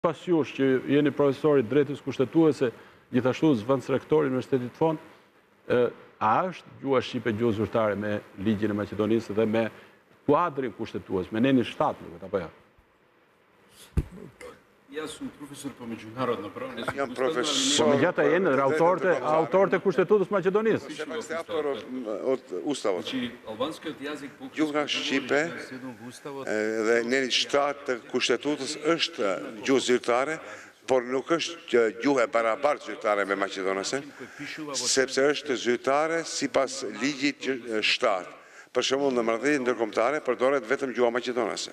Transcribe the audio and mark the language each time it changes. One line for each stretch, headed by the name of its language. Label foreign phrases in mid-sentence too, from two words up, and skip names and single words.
Albanian: Pas jush që jeni profesorit drejtës kushtetuese, gjithashtu zëvendës rektori në Universitetit Fon, a është gjuha shqipe gjuhë zyrtare me ligjin e Maqedonisë dhe me kuadrin kushtetues, me nenin 7, apo jo?
Macedonian: Јас сум професор по меѓународно право, не сум Јам
Albanian: Po
Macedonian: професор.
Albanian: međutim jeni autorët e kushtetues maqedonisë.
Macedonian: Се автор од Уставот. Значи, албанскиот јазик
Albanian: Gjuha shqipe dhe neni 7 të kushtetues është gjuhë zyrtare, por nuk është gjuhë e barabartë zyrtare me maqedonase, sepse është zyrtare sipas ligjit 7. Për shembull, në marrëdhënie ndërkombëtare përdoret vetëm gjuha maqedonase.